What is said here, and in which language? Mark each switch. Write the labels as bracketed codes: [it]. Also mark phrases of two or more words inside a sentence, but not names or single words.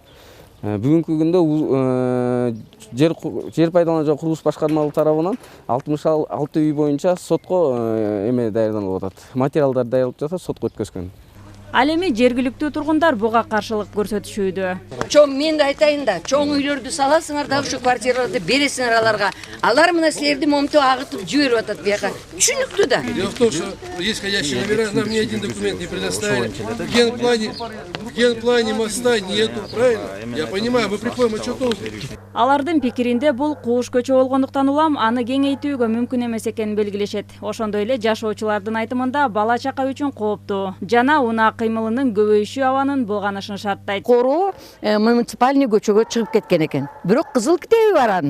[ky] Бүгүнкү күндө жер пайдалануу жана курулуш башкармалыгы тарабынан 66 үй боюнча сотко эме даярдалып атат. Материалдар даярдалып жатат, сотко өткөзгөн. Ал эми жергиликтүү тургундар буга каршылык көрсөтүшүүдө. Чоң мен айтайын да, чоң үйлөрдү саласыңар да ушу квартираларды бересиңер аларга. Алар мына силерди момту агытып жиберип атат бияка. Түшүнүктүү да. [ru] Дело в том, что есть ходящие номера, нам ни один документ не предоставили. В генплане моста нету, правильно? Я понимаю, мы приходим отчетов. [ky] Алардын пикиринде бул кууш көчө болгондуктан улам аны кеңейтүүгө мүмкүн эмес экенин белгилешет. Ошондой эле жашоочулардын айтымында бала чака үчүн кооптуу. Жана унаа кыймылынын көбөйүшү абанын булганышын шарттайт. Короо муниципальный көчөгө чыгып кеткен экен. Бирок кызыл китеби бар анын.